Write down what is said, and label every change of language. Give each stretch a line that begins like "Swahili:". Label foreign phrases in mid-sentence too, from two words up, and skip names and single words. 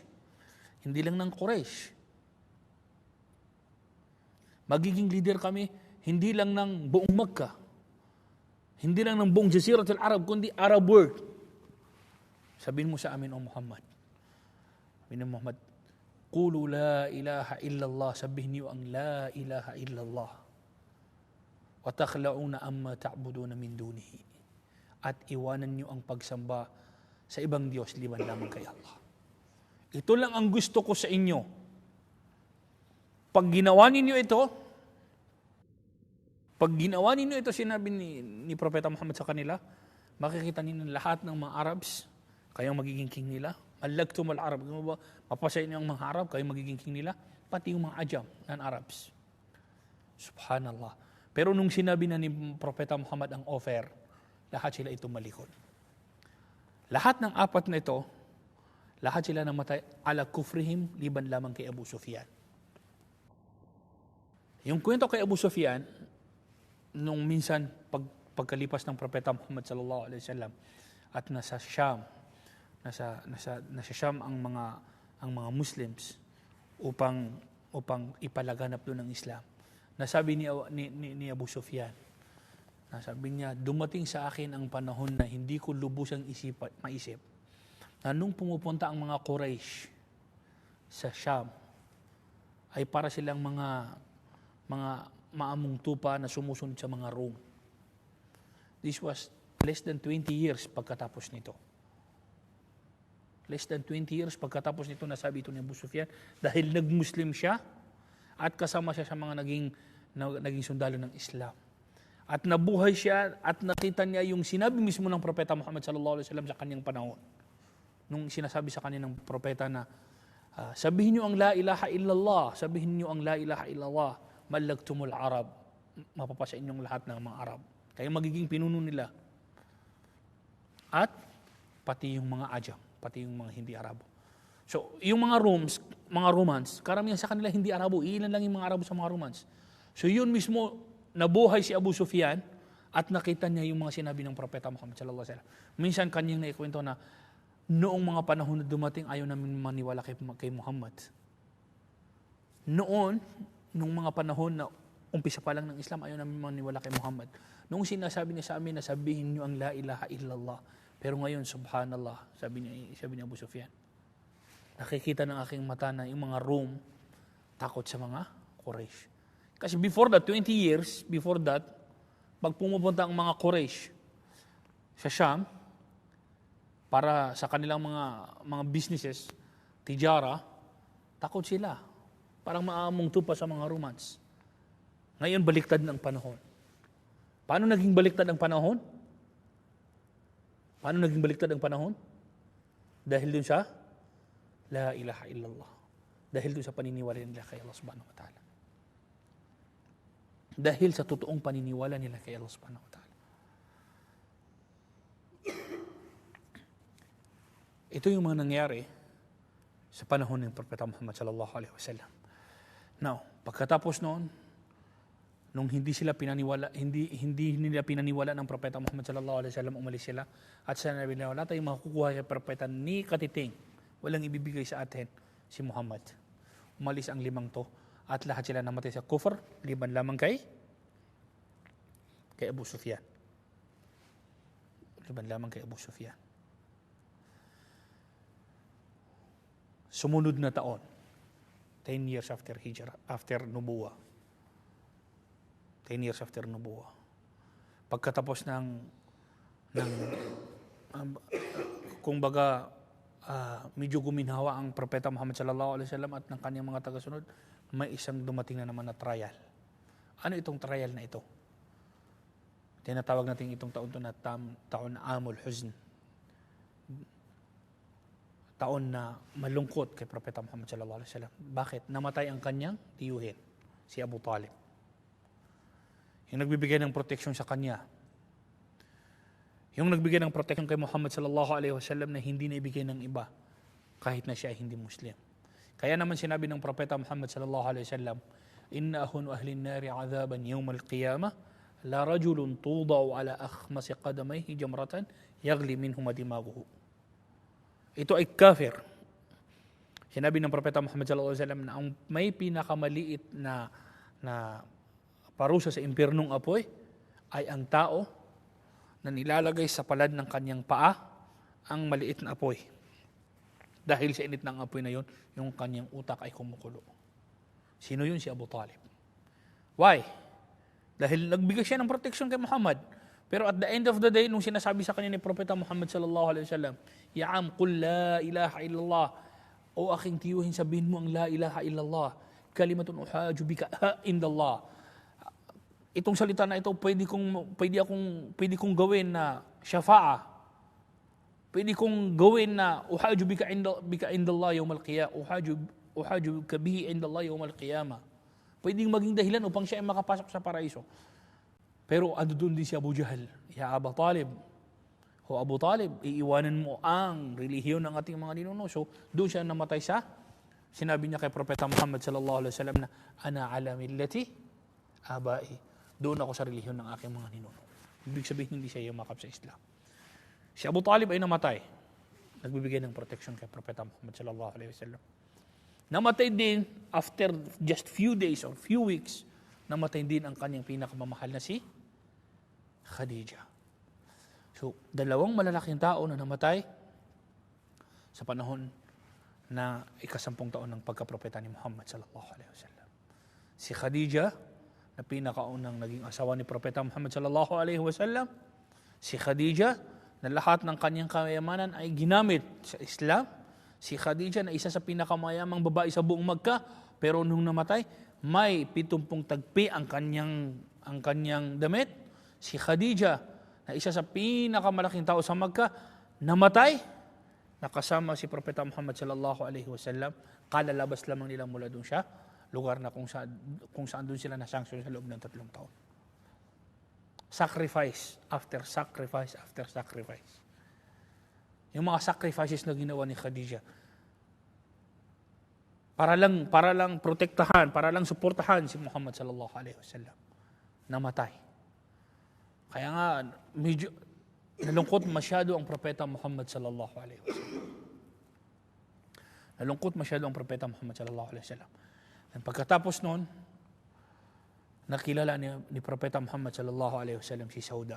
Filipino: Hindi lang ng Quraysh. Magiging leader kami, hindi lang ng buong Makkah. Hindi lang ng buong Jaziratul Arab, kundi Arab world. Sabihin mo sa amin, O Muhammad. Sabihin ni Muhammad,
Arabic: "قولوا لا إله إلا الله."
Filipino: Sabihin niyo ang
Arabic: لا إله إلا الله. "وتخلعون عما تعبدون من دونه."
Filipino: At iwanan niyo ang pagsamba sa ibang Diyos liban lamang kay Allah. Ito lang ang gusto ko sa inyo. Pag ginawa ninyo ito, sinabi ni Propeta Muhammad sa kanila, makikita ninyo lahat ng mga Arabs, kayong magiging king nila.
Arabic: ملكتم العرب.
Filipino: Mapasaya niyo ang mga Arab, kayong magiging king nila. Pati yung mga Ajam, non-Arabs. Subhanallah. Pero nung sinabi na ni Propeta Muhammad ang offer, lahat sila ito malikod. Lahat ng 4 na ito, lahat sila namatay
Arabic: على كفرهم,
Filipino: liban lamang kay Abu Sufyan. Yung kwento kay Abu Sufyan, nung minsan pagkalipas ng Propeta Muhammad
Arabic: صلى الله عليه وسلم
Filipino: at nasa Sham ang mga Muslims upang ipalaganap doon ng Islam. Nasabi ni Abu Sufyan, nasabi niya, dumating sa akin ang panahon na hindi ko lubusang maisip na nung pumupunta ang mga Quraysh sa Sham ay para silang mga maamong tupa na sumusunod sa mga Rome.
English: This was less than 20 years
Filipino: pagkatapos nito.
English: Less than 20 years
Filipino: pagkatapos nito, nasabi ito ni Abu Sufyan, dahil nag-Muslim siya at kasama siya sa mga naging sundalo ng Islam. At nabuhay siya at nakita niya yung sinabi mismo ng Propeta Muhammad
Arabic: صلى الله عليه وسلم
Filipino: sa kanyang panahon. Nung sinasabi sa kanya ng propeta na, sabihin niyo ang
Arabic: لا إله إلا الله,
Filipino: sabihin niyo ang
Arabic: لا إله إلا الله، ملكتم العرب,
Filipino: mapapasa inyong lahat ng mga Arab. Kayo magiging pinuno nila. At pati yung mga Ajam, pati yung mga hindi Arabo. So, yung mga Romans, karamihan sa kanila hindi Arabo, ilan lang yung mga Arabo sa mga Romans. So, yun mismo, nabuhay si Abu Sufyan at nakita niya yung mga sinabi ng Propeta Muhammad
Arabic: صلى الله عليه وسلم.
Filipino: Minsan kanyang naikwento na noong mga panahon na dumating, ayaw namin maniwala kay Muhammad. Noon, nung mga panahon na umpisa pa lang ng Islam, ayaw namin maniwala kay Muhammad. Noong sinasabi niya sa amin na sabihin niyo ang
Arabic: لا إله إلا الله.
Filipino: Pero ngayon, subhanallah, sabi ni Abu Sufyan. Nakikita ng aking mata na yung mga Rome takot sa mga Quraysh.
English: Kasi before that, 20 years before that,
Filipino: pag pumupunta ang mga Quraysh sa Sham, para sa kanilang mga businesses, tijara, takot sila. Parang maamong tupa sa mga Romans. Ngayon, baliktad ng panahon. Paano naging baliktad ang panahon? Dahil dun sa
Arabic: لا إله إلا الله.
Filipino: Dahil dun sa paniniwala nila kay Allah
Arabic: سبحانه وتعالى.
Filipino: Dahil sa totoong paniniwala nila kay Allah
Arabic: سبحانه وتعالى.
Filipino: Ito yung mga nangyari sa panahon ng Propeta Muhammad
Arabic: صلى الله عليه وسلم.
Filipino: Now, pagkatapos noon, nung hindi nila pinaniwala ng Propeta Muhammad
Arabic: صلى الله عليه وسلم,
Filipino: umalis sila at sinabi nila, wala tayong makukuha kay Propeta ni katiting, walang ibibigay sa atin si Muhammad. Umalis ang 5 to at lahat sila namatay sa kufr, liban lamang kay Abu Sufyan. Sumunod na taon,
English: 10 years after Hijrah, after Nubuwah. 10 years after Nubuwah.
Filipino: Pagkatapos medyo guminhawa ang Propeta Muhammad
Arabic: صلى الله عليه وسلم
Filipino: at ng kanyang mga tagasunod, may isang dumating na naman na trial. Ano itong trial na ito? Tinatawag natin itong taon to na taon na Amul Huzn. Taon na malungkot kay Propeta Muhammad
Arabic: صلى الله عليه وسلم.
Filipino: Bakit? Namatay ang kanyang tiyuhin, si Abu Talib. Yung nagbibigay ng proteksyon sa kanya. Yung nagbigay ng proteksyon kay Muhammad
Arabic: صلى الله عليه وسلم
Filipino: na hindi na ibigay ng iba kahit na siya ay hindi Muslim. Kaya naman sinabi ng Propeta Muhammad
Arabic: صلى الله عليه وسلم, "إن أهون أهل النار عذابا يوم القيامة لرجل توضع على أخمص قدميه جمرة يغلي منه دماغه."
Filipino: Ito ay kafir. Sinabi ng Propeta Muhammad
Arabic: صلى الله عليه وسلم
Filipino: na ang may pinakamaliit na parusa sa impyernong apoy ay ang tao na nilalagay sa palad ng kanyang paa ang maliit na apoy. Dahil sa init ng apoy na yon, yung kanyang utak ay kumukulo. Sino yun? Si Abu Talib.
English: Why?
Filipino: Dahil nagbigay siya ng protection kay Muhammad. Pero
English: at the end of the day,
Filipino: nung sinasabi sa kanya ni Propeta Muhammad
Arabic: صلى الله عليه وسلم, "يا عم، قل لا إله إلا الله."
Filipino: O aking tiyuhin, sabihin mo ang
Arabic: لا إله إلا الله. كلمة أحاج بك عند الله.
Filipino: Itong salita na ito, pwede kong gawin na syafa'a. Pwede kong gawin na
Arabic: أحاج بك عند الله يوم القيامة. أحاج كبه عند الله يوم القيامة.
Filipino: Pwedeng maging dahilan upang siya ay makapasok sa paraiso. Pero ando doon din si Abu Jahal. Ya Abu Talib. O Abu Talib, iiwanan mo ang relihiyon ng ating mga ninuno. So, doon siya namatay sa sinabi niya kay Propeta Muhammad
Arabic: صلى الله عليه وسلم
Filipino: na
Arabic: أنا على ملة آبائي.
Filipino: Doon ako sa relihiyon ng aking mga ninuno. Ibig sabihin, hindi siya yumakap sa Islam. Si Abu Talib ay namatay. Nagbibigay ng protection kay Propeta Muhammad
Arabic: صلى الله عليه وسلم.
Filipino: Namatay din
English: after just few days or few weeks.
Filipino: Namatay din ang kanyang pinakamamahal na si Khadija. So, 2 malalaking tao na namatay sa panahon na 10 taon ng pagkapropeta ni Muhammad
Arabic: صلى الله عليه وسلم.
Filipino: Si Khadija, na pinakaunang naging asawa ni Propeta Muhammad
Arabic: صلى الله عليه وسلم.
Filipino: Si Khadija, na lahat ng kanyang kayamanan ay ginamit sa Islam. Si Khadija, na isa sa pinakamayamang babae sa buong Makkah, pero nung namatay, may 70 tagpi ang kanyang damit. Si Khadija, na isa sa pinakamalaking tao sa Makkah, namatay, nakasama si Propeta Muhammad
Arabic: صلى الله عليه وسلم.
Filipino: Kalalabas lamang nila mula doon siya, lugar na kung saan doon sila na-sanction sa loob ng 3 taon.
English: Sacrifice after sacrifice after sacrifice.
Filipino: Yung mga sacrifices na ginawa ni Khadija, para lang protektahan, para lang suportahan si Muhammad
Arabic: صلى الله عليه وسلم.
Filipino: Namatay. Kaya nga medyo nalungkot masyado ang propeta Muhammad
Arabic: صلى الله عليه وسلم.
Filipino: Nalungkot masyado ang propeta Muhammad
Arabic: صلى الله عليه وسلم.
Filipino: At pagkatapos noon, nakilala ni propeta Muhammad
Arabic: صلى الله عليه وسلم
Filipino: si Sauda.